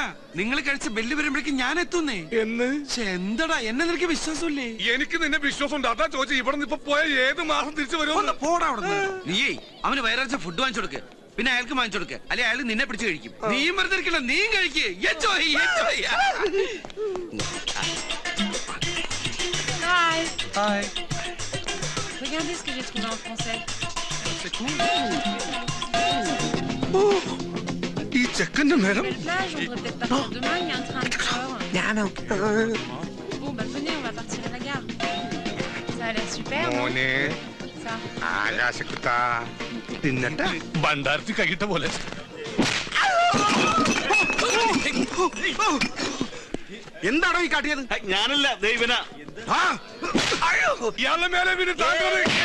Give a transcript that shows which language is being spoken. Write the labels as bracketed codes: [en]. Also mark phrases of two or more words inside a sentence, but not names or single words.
[ml] നിങ്ങൾ കഴിച്ച ബെല്ല് വരുമ്പോഴേക്കും ഞാൻ എത്തുന്നേ. എന്ന് എന്തടാ, എന്നെ നിനക്ക് വിശ്വാസമില്ലേ? എനിക്ക് നിന്നെ വിശ്വാസമുണ്ട്. അതാ ചോദിച്ചു. ഇവിടെ നിന്ന് ഇപ്പൊ പോയ ഏത് മാസം തിരിച്ചു വരുമോ? പോടാ അവിടെ. നീയേ അവന് വയറാഴ്ച ഫുഡ് വാങ്ങിച്ചു കൊടുക്ക്. പിന്നെ അയാൾക്ക് വാങ്ങിച്ചു കൊടുക്ക്. അല്ലെ അയാൾ നിന്നെ പിടിച്ച് കഴിക്കും. നീയും വെറുതെ ഇരിക്കണ്ട, നീയും കഴിക്ക്. എൻജോയ്. [fr] Hi. Regardez ce que j'ai trouvé en français. C'est cool. [ml] ഈ ചെക്കന്റെ നേരം. [fr] Belle plage, on devrait peut-être partir demain, il y a un train à 4 heures. Bon, bah venez, on va partir à la gare. Ça a l'air super, non? [ml] മോനെ, [fr] Ça [ml] ആകാശക്കുട്ടാ തിന്നട്ടെ ഭണ്ടാരത്തി കൈയിട്ട പോലെ. എന്താണോ ഈ കാട്ടിയത്? ഞാനല്ല ദൈവന. ഇയാളുടെ മേലെ പിന്നെ താങ്കൾ